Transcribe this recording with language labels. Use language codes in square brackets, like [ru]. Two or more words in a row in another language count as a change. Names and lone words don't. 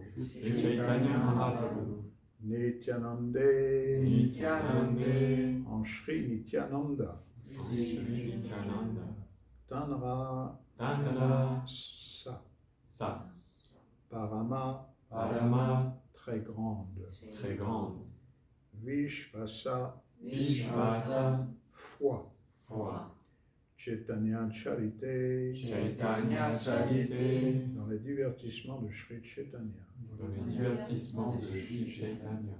[fr] Chaitanya Mahaprabhu. Nityananda Nityananda en Shri Nityananda. Shri Nityananda. Tanra Tanra Sa. Sa. Parama Parama. très grande. Très grande. Vishvasa Vishvasa. foi. Foi. [bn] চৈতন্য চরিতে চৈতন্য চরিতে [fr] dans les divertissements de Shri Chaitanya. Dans les divertissements de Shri Chaitanya.